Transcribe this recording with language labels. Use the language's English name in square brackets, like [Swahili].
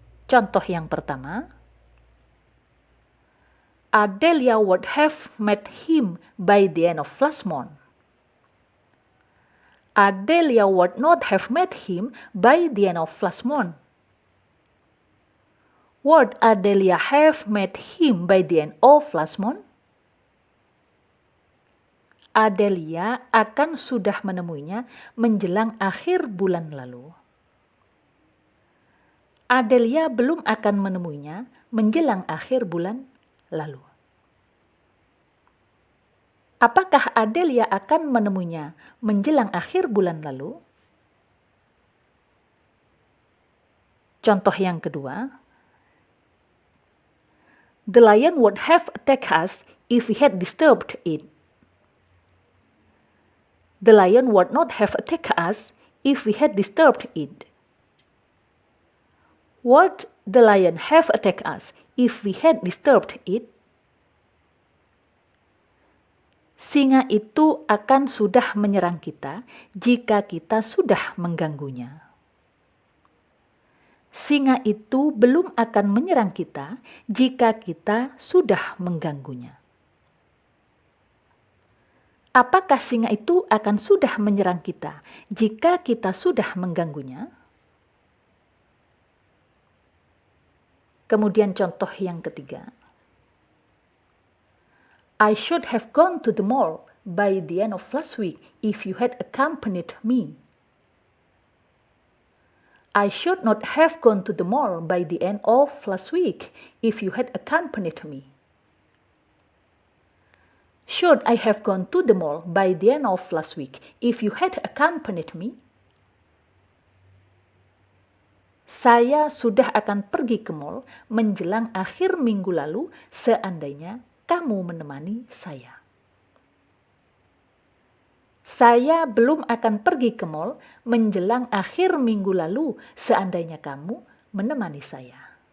[Indonesian] Contoh yang pertama, [English] Adelia would have met him by the end of last month. Adelia would not have met him by the end of last month. Would Adelia have met him by the end of last month? [Indonesian] Adelia akan sudah menemuinya menjelang akhir bulan lalu. Adelia belum akan menemuinya menjelang akhir bulan lalu. Apakah Adelia akan menemuinya menjelang akhir bulan lalu? Contoh yang kedua, [English] the lion would have attacked us if we had disturbed it. The lion would not have attacked us if we had disturbed it? Would the lion have attacked us if we had disturbed it? [Indonesian] Singa itu akan sudah menyerang kita jika kita sudah mengganggunya. Singa itu belum akan menyerang kita jika kita sudah mengganggunya. Apakah singa itu akan sudah menyerang kita jika kita sudah mengganggunya? Kemudian contoh yang ketiga. [English] I should have gone to the mall by the end of last week if you had accompanied me. I should not have gone to the mall by the end of last week if you had accompanied me. Should I have gone to the mall by the end of last week if you had accompanied me? [Indonesian] Saya sudah akan pergi ke mall menjelang akhir minggu lalu seandainya kamu menemani saya. Saya belum akan pergi ke mall menjelang akhir minggu lalu seandainya kamu menemani saya.